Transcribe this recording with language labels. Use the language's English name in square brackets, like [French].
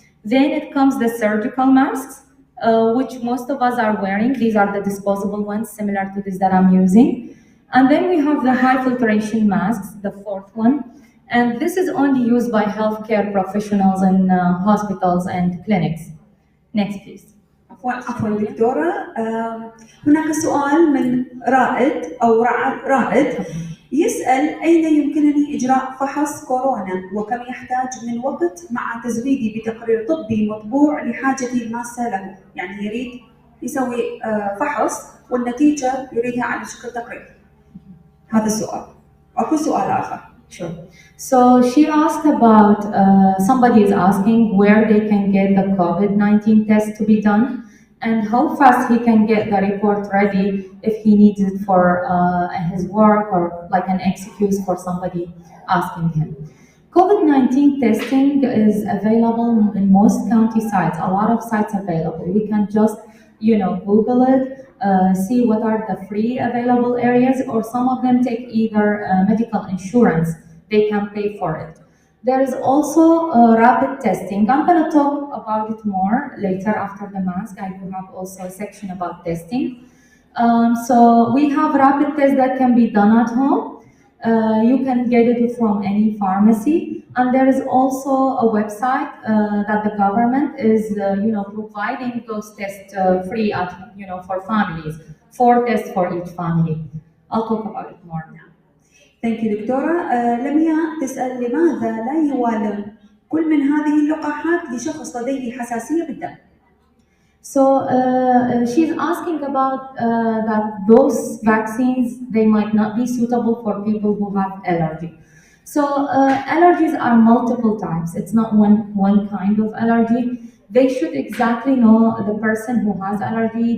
[English] Then it comes the surgical masks, which most of us are wearing. These are the disposable ones, similar to this that I'm using. And then we have the high filtration masks, the 4th one. And this is only used by healthcare professionals in hospitals and clinics. Next, please. [Arabic] عفوا دكتورة، هناك سؤال من رائد يسأل: أين يمكنني إجراء فحص كورونا؟ وكم يحتاج من وقت مع تزويدي بتقرير طبي مطبوع لحاجتي الماسة له؟ يعني يريد يسوي فحص والنتيجة يريدها على شكل تقرير. هذا السؤال. أكو سؤال آخر. [English] Sure. So she asked about, somebody is asking where they can get the COVID-19 test to be done and how fast he can get the report ready if he needs it for his work or like an excuse for somebody asking him. COVID-19 testing is available in most county sites, a lot of sites available. We can just, Google it, see what are the free available areas, or some of them take either medical insurance, they can pay for it. There is also rapid testing. I'm going to talk about it more later after the mask. I do have also a section about testing. So we have rapid tests that can be done at home. You can get it from any pharmacy, and there is also a website that the government is, providing those tests free at, for families, 4 tests for each family. I'll talk about it more now. Thank you دكتورة. [Arabic] لميا تسأل لماذا لا يوالم كل من هذه اللقاحات لشخص لديه حساسية بالدم؟ [English] So she's asking about that those vaccines, they might not be suitable for people who have allergy. So allergies are multiple types. It's not one kind of allergy. They should exactly know the person who has allergy.